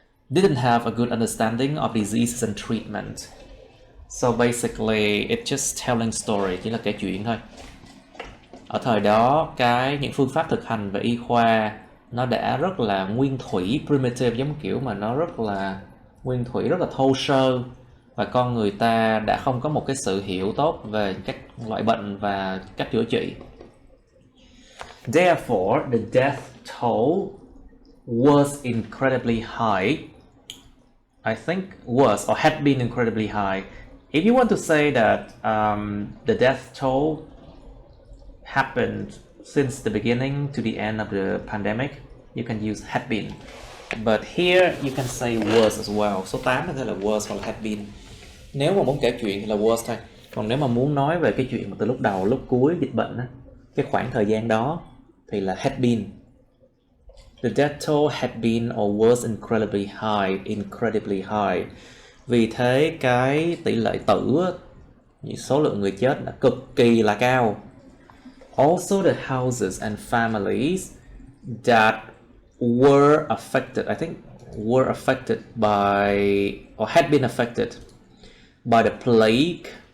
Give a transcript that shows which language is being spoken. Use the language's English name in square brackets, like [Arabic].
[English] Didn't have a good understanding of diseases and treatment. So basically, it's just telling story, [Vietnamese] chỉ là kể chuyện thôi. Ở thời đó, những phương pháp thực hành về y khoa nó đã rất là nguyên thủy, primitive, giống kiểu mà nó rất là nguyên thủy, rất là thô sơ, và con người ta đã không có một cái sự hiểu tốt về các loại bệnh và cách chữa trị. [English] Therefore, the death toll was incredibly high. I think was or had been incredibly high. If you want to say that the death toll happened since the beginning to the end of the pandemic, you can use had been. But here you can say was as well. [Vietnamese] Số 8 có thể là was hoặc là had been. Nếu mà muốn kể chuyện thì là was thôi. Còn nếu mà muốn nói về cái chuyện từ lúc đầu, lúc cuối dịch bệnh á, cái khoảng thời gian đó thì là had been. [English] The death toll had been or was incredibly high. [Vietnamese] Vì thế cái tỷ lệ tử, số lượng người chết là cực kỳ là cao. [English] Also the houses and families that were affected, I think were affected by or had been affected by the plague.